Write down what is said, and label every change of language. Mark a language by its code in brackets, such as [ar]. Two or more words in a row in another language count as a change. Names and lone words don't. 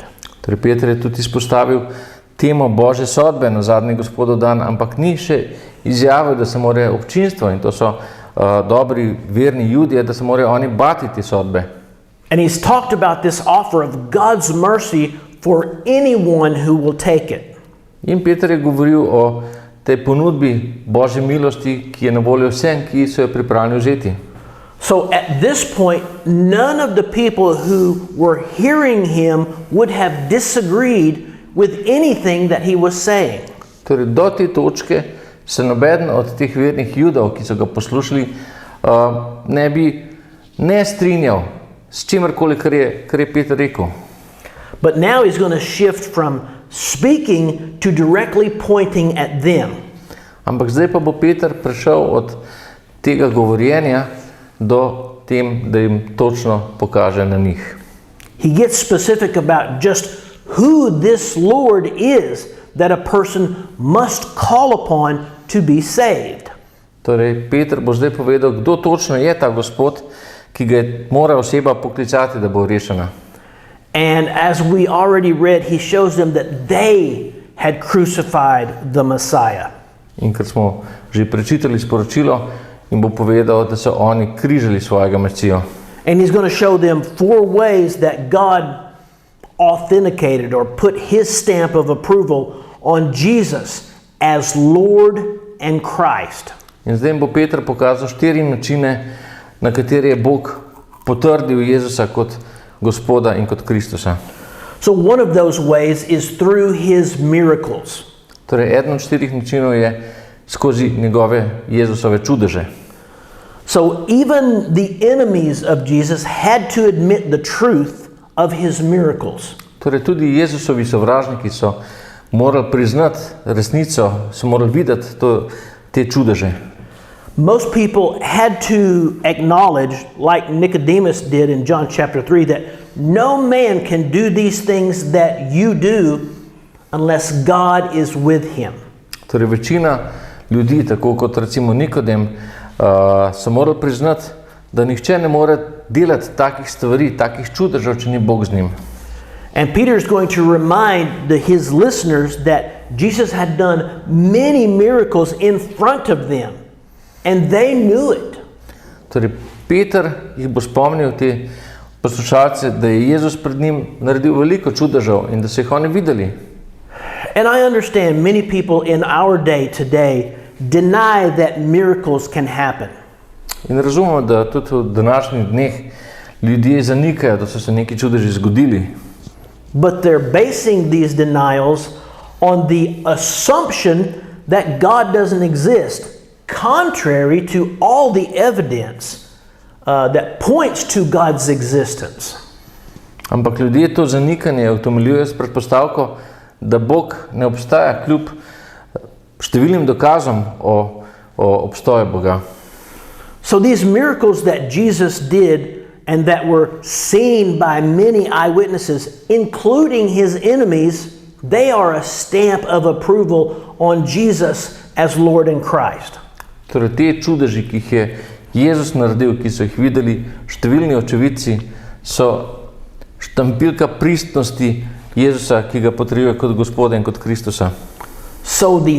[sl] Torej, Peter je tudi izpostavil temo Božje sodbe na zadnji Gospodov dan, ampak ni še izjavil, da se more občinstvo, in to so dobri verni Judje, da se morajo oni bati te sodbe. [en] And he's talked about this offer of God's mercy for anyone who will take it. [sl] In Peter je govoril o tej ponudbi Božje milosti, ki je na voljo vsem, ki so jo pripravljeni vzeti. [en] So at this point, none of the people who were hearing him would have disagreed with anything that he was saying. [sl] Torej, do te točke se nobeden od teh vernih Judov, ki so ga poslušali, ne bi strinjal s čimerkoli, kar je Peter rekel. [en] But now he's going to shift from speaking to directly pointing at them. [sl] Ampak zdaj pa bo Peter prešel od tega govorjenja do tem, da jim točno pokaže na njih. [en] He gets specific about just who this Lord is that a person must call upon to be saved. [sl] Torej, Peter bo zdaj povedal, kdo točno je ta Gospod, ki ga mora oseba poklicati, da bo rešena. [en] And as we already read, he shows them that they had crucified the Messiah. [sl] In ker smo že prečitali sporočilo, jim bo povedal, da so oni križali svojega Mesijo. [en] And he's going to show them 4 ways that God authenticated or put his stamp of approval on Jesus as Lord and Christ. [sl] In zdaj jim bo Peter pokazal 4 načine, na katere je Bog potrdil Jezusa kot Gospoda in kot Kristusa. [en] So one of those ways is through his miracles. [sl] Torej, eden od 4 načinov je skozi njegove Jezusove čudeže. [en] So even the enemies of Jesus had to admit the truth of his miracles. [sl] Torej, tudi Jezusovi sovražniki so morali priznati resnico, so morali videti te čudeže. [en] Most people had to acknowledge, like Nicodemus did in John chapter 3, that no man can do these things that you do unless God is with him. [sl] Torej, večina ljudi, tako kot recimo Nikodem, so morali priznati, da nihče ne more delati takih stvari, takih čudežev, če ni Bog z njim. [en] And Peter is going to remind his listeners that Jesus had done many miracles in front of them, and they knew it. [sl] Torej, Peter jih bo spomnil, te poslušalce, da je Jezus pred njim naredil veliko čudežev in da so jih oni videli. [en] And I understand many people in our day today deny that miracles can happen. [sl] In razumemo, da tudi v današnjih dneh ljudje zanikajo, da so se neki čudeži zgodili. [en] But they're basing these denials on the assumption that God doesn't exist, contrary to all the evidence that points to God's existence. [sl] Ampak ljudje to zanikanje utemeljujejo s predpostavko, da Bog ne obstaja kljub številnim dokazom o obstoju Boga. [en] So these miracles that Jesus did and that were seen by many eyewitnesses, including his enemies, they are a stamp of approval on Jesus as Lord and Christ. [sl] Torej, te čudeži, ki jih je Jezus naredil, ki so jih videli številni očividci, so štampilka pristnosti Jezusa, ki ga potrjuje kot Gospoda in kot Kristusa.